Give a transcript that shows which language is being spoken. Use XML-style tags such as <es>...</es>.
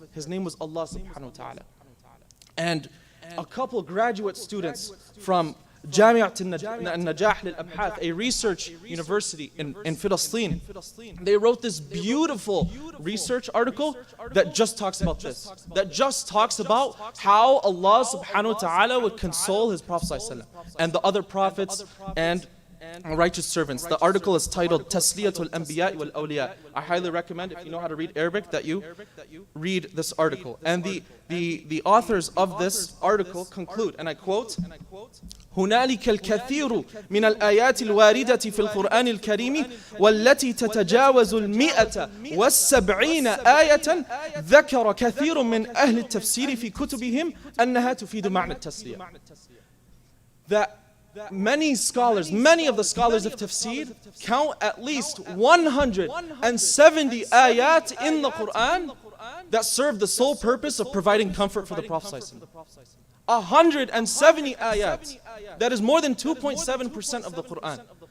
<en>His name was Allah subhanahu wa ta'ala. And a couple graduate students from Jami'at al-Najah lil-Abhath, a research university in Palestine, they wrote this beautiful research article that just talks about this. That just talks about how Allah subhanahu wa ta'ala would console His Prophet ﷺ and the other prophets and righteous servants. The article is titled Tasliyatul Anbiya wal Awliya. I highly recommend, if you know how to read Arabic, that you read this article. And the authors of this article conclude, and I quote,</en> <ar>هنالك الكثير من الآيات الواردة في القرآن الكريم والتي تتجاوز 170 آية ذكر كثير من أهل التفسير في كتبهم أنها تفيد معنى التسلية.</ar> <en>That many of the scholars of tafsir count at least 170 ayat in the Quran that serve the sole purpose of providing comfort for the Prophet. 170 ayat. That is more than 2.7% of the Quran.</en>